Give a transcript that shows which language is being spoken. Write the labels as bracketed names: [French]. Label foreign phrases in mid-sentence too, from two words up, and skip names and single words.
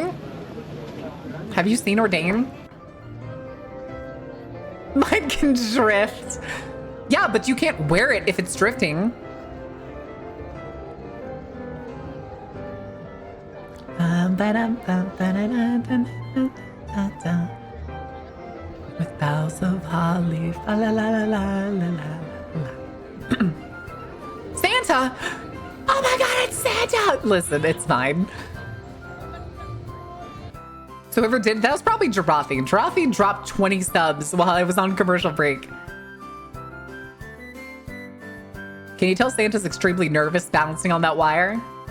[English] Have you seen Ordain? Mine can drift. Yeah, but you can't wear it if it's drifting. With boughs of holly. Fa la la la la la la. Santa! Oh my god, it's Santa! Listen, it's fine. So whoever did that was probably Jirafi. Jirafi dropped 20 subs while I was on commercial break. Can you tell Santa's extremely nervous balancing on that wire?